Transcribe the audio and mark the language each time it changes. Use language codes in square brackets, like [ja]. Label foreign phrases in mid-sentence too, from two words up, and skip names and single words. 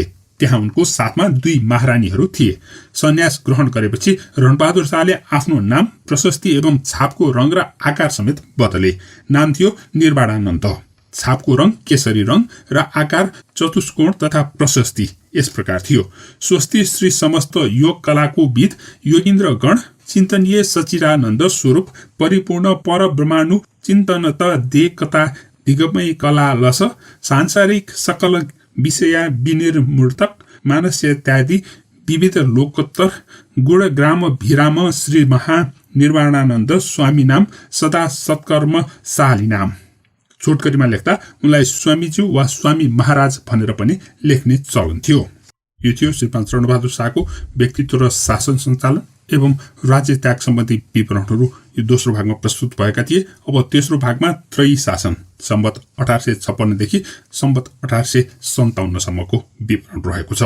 [ne] त्यहाँ उनको साथमा 2 महारानीहरू थिए। सन्यास ग्रहण गरेपछि रणबहादुर शाहले आफ्नो नाम, प्रशस्ति एवं छापको रङ र आकार समेत बदले। नाम थियो निर्वाणानन्द। छापको रङ केसरी रङ र आकार चतुष्कोण तथा प्रशस्ति यस प्रकार थियो। [sa] स्वस्ति श्री समस्त योग कलाको विद योगीन्द्रगण चिन्तनीय सचिदानन्द स्वरूप परिपूर्ण परब्रह्माणु चिन्तन त देकता दिगमय कला लस सांसारिक सकल विषया विनिर्मूर्तक मानस्यत्यादि विविध लोकोत्तर गुणग्राम भिराम श्री महानिर्वाणानन्द स्वामी नाम सदा सत्कर्म शाली नाम। [ne] छोटकरीमा लेख्दा उनलाई स्वामीज्यू वा स्वामी महाराज भनेर पनि लेख्ने चलन थियो। यो थियो श्री चरणबहादुर शाहको व्यक्तित्व र शासन सञ्चालन एवं राज्य त्याग सम्बन्धी विवरणहरू यो दोस्रो भागमा प्रस्तुत भएका थिए। अब तेस्रो भागमा त्रयी शासन सम्बत 1856 देखि सम्बत 1857 सम्मको विवरण रहेको छ।